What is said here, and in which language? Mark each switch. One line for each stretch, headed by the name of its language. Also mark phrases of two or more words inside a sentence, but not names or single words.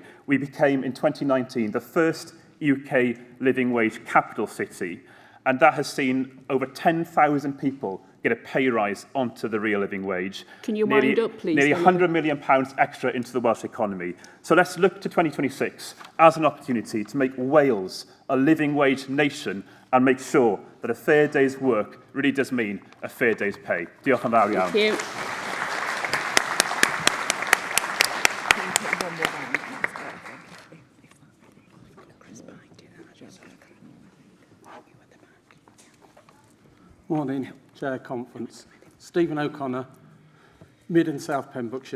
English: We became, in 2019, the first UK living wage capital city, and that has seen over 10,000 people get a pay rise onto the real living wage. Can you wind up, please? Nearly £100 million extra into the Welsh economy. So let's look to 2026 as an opportunity to make Wales a living wage nation and make sure that a fair day's work really does mean a fair day's pay.
Welsh: Diolch yn fawr iawn.
English: Thank you. Morning, Chair Conference. Stephen O'Connor, Mid and South Pembrokeshire.